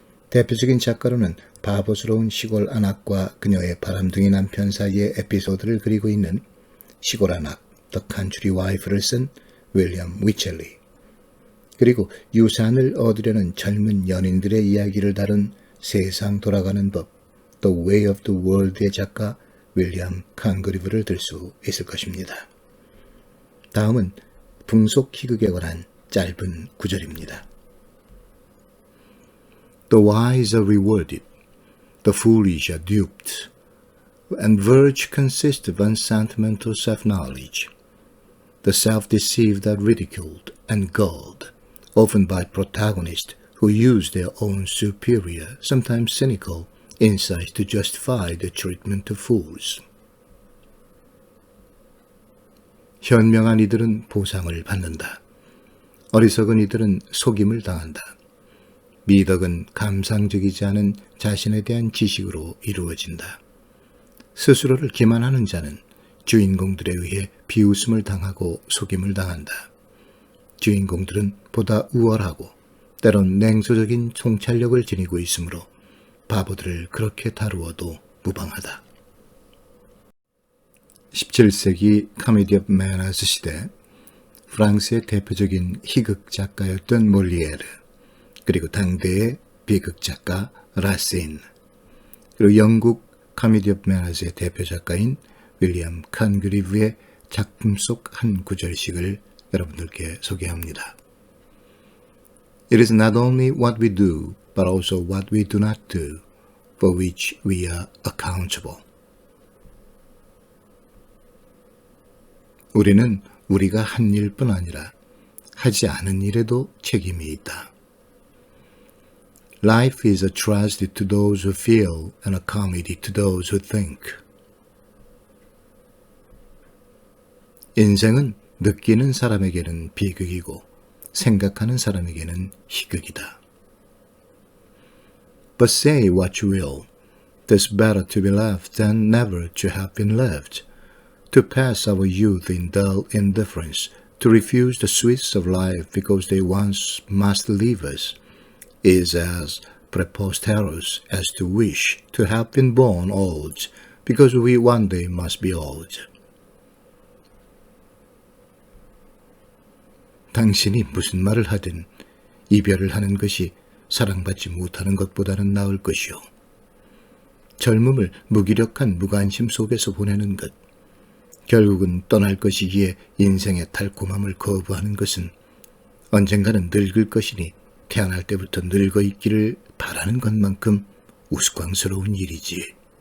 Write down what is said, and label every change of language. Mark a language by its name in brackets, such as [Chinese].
[Korean] 대표적인 작가로는 바보스러운 시골 안악과 그녀의 바람둥이 남편 사이의 에피소드를 그리고 있는 시골 안악, The Country Wife를 쓴 윌리엄 위첼리, 그리고 유산을 얻으려는 젊은 연인들의 이야기를 다룬 세상 돌아가는 법, The Way of the World의 작가 윌리엄 칸그리브를 들 수 있을 것입니다. 다음은 풍속 희극에 관한 짧은 구절입니다. [English] The wise are rewarded, the foolish are duped, and virtue consists of unsentimental self-knowledge. The self-deceived are ridiculed and gulled, often by protagonists who use their own superior, sometimes cynical, insights to justify the treatment of fools. [Korean] 현명한 이들은 보상을 받는다. 어리석은 이들은 속임을 당한다. 미덕은 감상적이지 않은 자신에 대한 지식으로 이루어진다. 스스로를 기만하는 자는 주인공들에 의해 비웃음을 당하고 속임을 당한다. 주인공들은 보다 우월하고 때론 냉소적인 통찰력을 지니고 있으므로 바보들을 그렇게 다루어도 무방하다. 17세기 Comedy of Manners 시대 프랑스의 대표적인 희극 작가였던 몰리에르, 그리고 당대의 비극 작가 라신, 그리고 영국 Comedy of Manners의 대표 작가인 윌리엄 칸그리브의 작품 속 한 구절씩을 여러분들께 소개합니다. [English] It is not only what we do, but also what we do not do, for which we are accountable. [Korean] 우리는 우리가 한 일뿐 아니라 하지 않은 일에도 책임이 있다. [English] Life is a tragedy to those who feel and a comedy to those who think. [Korean] 인생은 느끼는 사람에게는 비극이고 생각하는 사람에게는 희극이다. [English] But say what you will, 'tis better to be loved than never to have been loved. To pass our youth in dull indifference, to refuse the sweets of life because they once must leave us, is as preposterous as to wish to have been born old because we one day must be old. [Korean] 당신이 무슨 말을 하든 이별을 하는 것이 사랑받지 못하는 것보다는 나을 것이오. 젊음을 무기력한 무관심 속에서 보내는 것, 결국은 떠날 것이기에 인생의 달콤함을 거부하는 것은 언젠가는 늙을 것이니 태어날 때부터 늙어 있기를 바라는 것만큼 우스꽝스러운 일이지.